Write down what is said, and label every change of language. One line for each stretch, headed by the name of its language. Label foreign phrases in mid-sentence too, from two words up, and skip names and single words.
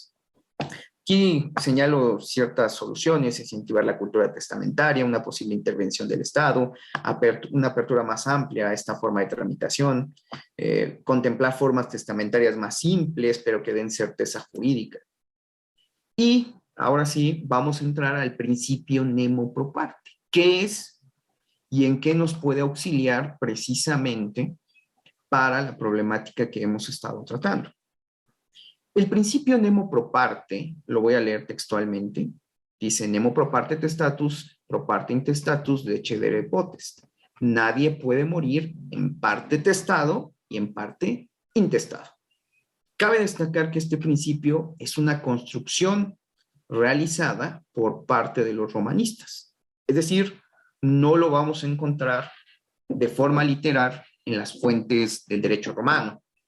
Spanish: Aquí señalo ciertas soluciones: incentivar la cultura testamentaria, una posible intervención del Estado, una apertura más amplia a esta forma de tramitación, contemplar formas testamentarias más simples, pero que den certeza jurídica. Y ahora sí, vamos a entrar al principio
Latin: nemo pro parte.
Spanish: ¿Qué es y en qué nos puede auxiliar precisamente para la problemática que hemos estado tratando? El principio
Latin: nemo pro parte,
Spanish: lo voy a leer textualmente, dice:
Latin: nemo pro parte testatus, pro parte intestatus, decedere potest.
Spanish: Nadie puede morir en parte testado y en parte intestado. Cabe destacar que este principio es una construcción realizada por parte de los romanistas. Es decir, no lo vamos a encontrar de forma literal en las fuentes del derecho romano.